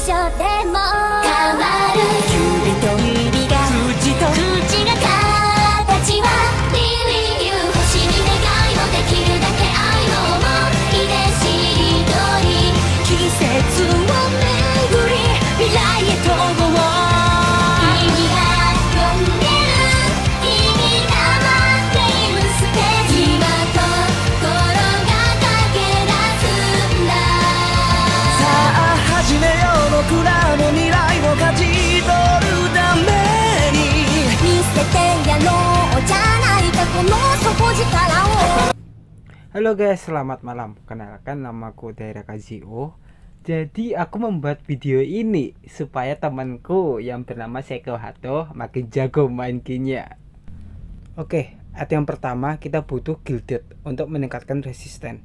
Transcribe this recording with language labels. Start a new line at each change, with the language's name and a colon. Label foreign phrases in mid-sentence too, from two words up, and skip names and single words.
Japanese: 所でも変わる指と指が口と口が形は
English: Living You
Japanese: 星に願いをできるだけ愛を思う遺伝子通り季節を巡り未来へ飛ぼう君が呼んでる君が待っているステージ今心が駆け出すんださあ始めよう僕らの未来を勝ち取るために見せてやろうじゃないかこの底力を
Indonesian: Halo guys, selamat malam. Kenalkan namaku Daira Kazio. Jadi aku membuat video ini supaya temanku yang bernama Seiko Hato makin jago main gamenya. Oke, item yang pertama kita butuh Gilded untuk meningkatkan resisten.